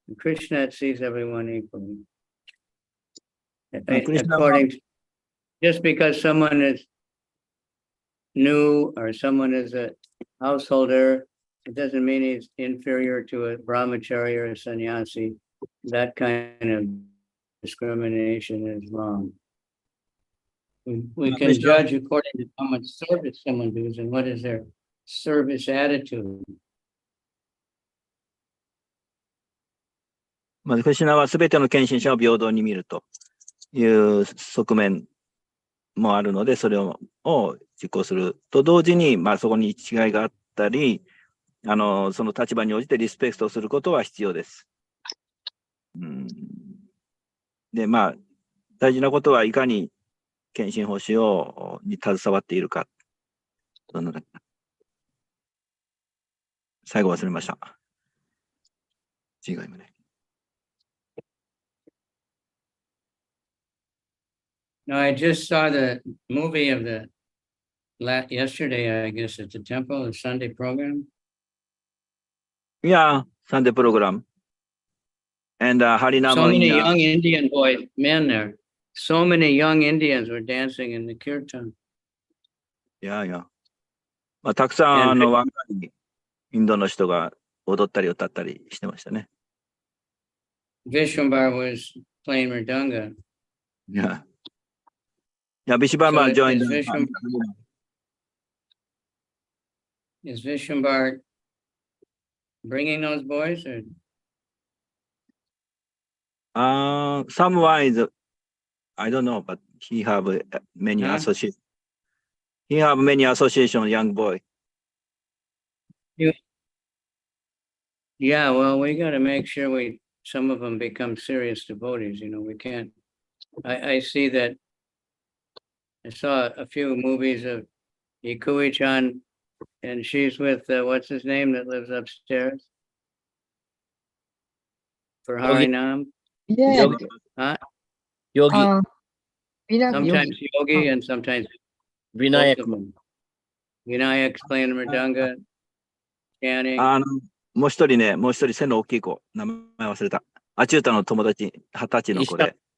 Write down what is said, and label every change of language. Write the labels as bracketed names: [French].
[English] Krishna sees everyone equally. According to, just because someone is new or someone is a householder, it doesn't mean he's inferior to a brahmachari or a sannyasi. That kind of discrimination is wrong. We can judge according to how much service someone does and what is their service attitude. [Japanese] まず、クリシュナはすべての献身者を平等に見るという側面もあるので、それを実行すると同時に、まあ、そこに違いがあったり、その立場に応じてリスペクトすることは必要です。で、まあ、大事なことはいかに献身奉仕に携わっているか。最後忘れました。違いもね。 [English] No, I just saw the movie of yesterday, I guess, at the temple, the Sunday program. Yeah, Sunday program. And Harinama. So many young Indian men there. So many young Indians were dancing in the kirtan. Yeah. [Japanese] まあ、たくさん若いインドの人が踊ったり歌ったりしてましたね。 [English] Vishwambar was playing mridanga. Yeah, Vishwambar joined. Is Vishwambar bringing those boys? Or? Someone is, I don't know, but he have many associations. He have many associations, young boy. Yeah, well, we got to make sure some of them become serious devotees. You know, we can't. I see that. I saw a few movies of Kavichandra, and she's with what's his name that lives upstairs for Harinam. Yeah. Yogi. Vinayak Sometimes Yogi. yogi and sometimes both Vinayak. of them. Vinayak playing mridanga, chanting. [Japanese] もう一人ね、もう一人背の大きい子、名前忘れた。アチュータの友達、20歳の子で。